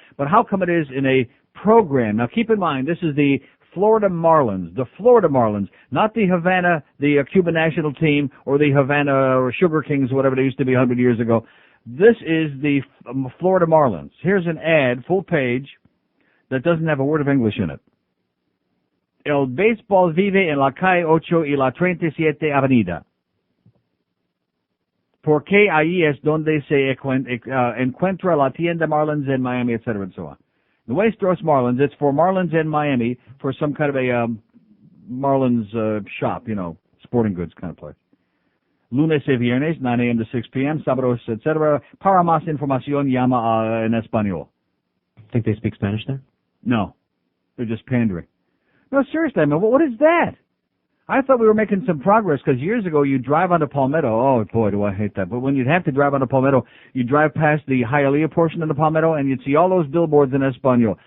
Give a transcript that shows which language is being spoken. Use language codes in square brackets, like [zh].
[en] But how come it is in a program? Now keep in mind, this is the Florida Marlins, not the Havana, the Cuban national team, or the Havana or Sugar Kings, whatever they used to be 100 years ago. This is the Florida Marlins. Here's an ad, full page, that doesn't have a word of English in it. [es] El béisbol vive en la calle 8 y la 37 avenida. Porque ahí es donde se encuentra la tienda Marlins en Miami, etc., [en] and so on. The Westeros Marlins, it's for Marlins in Miami, for some kind of a Marlins shop, sporting goods kind of place. [es] Lunes y viernes, 9 a.m. to 6 p.m., sábados, etc. Para más información, llama en español. [en] Think they speak Spanish there? No. They're just pandering. No, seriously, I mean, what is that? I thought we were making some progress because years ago you drive onto Palmetto. Oh, boy, do I hate that. But when you'd have to drive onto Palmetto, you drive past the Hialeah portion of the Palmetto and you'd see all those billboards in Espanol.